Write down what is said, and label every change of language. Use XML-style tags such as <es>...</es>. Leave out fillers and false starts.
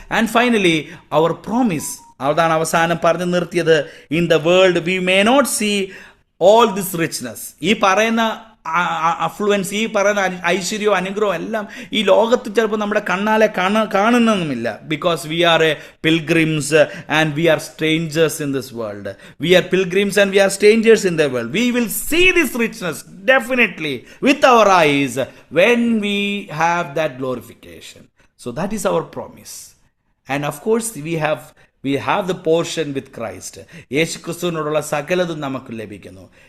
<en>And finally our promise,</en> <ml>അതാണ് അവസാനം പറഞ്ഞു നിർത്തിയത്.</ml> <en>in the world we may not see all this richness.</en> <ml>ഈ പറയുന്ന അഫ്ലുവൻസ്, ഈ പറയുന്ന ഐശ്വര്യവും അനുഗ്രഹവും എല്ലാം ഈ ലോകത്ത് ചിലപ്പോൾ നമ്മുടെ കണ്ണാലെ കാണുന്നൊന്നുമില്ല.</ml> <en>Because we are a pilgrims and we are strangers in this world. We are pilgrims and we are strangers in the world. We will see this richness definitely with our eyes when we have that glorification. So that is our promise. And of course we have the portion with Christ.</en> <ml>യേശു ക്രിസ്തുവിനോടുള്ള സകലതും നമുക്ക് ലഭിക്കുന്നു.</ml>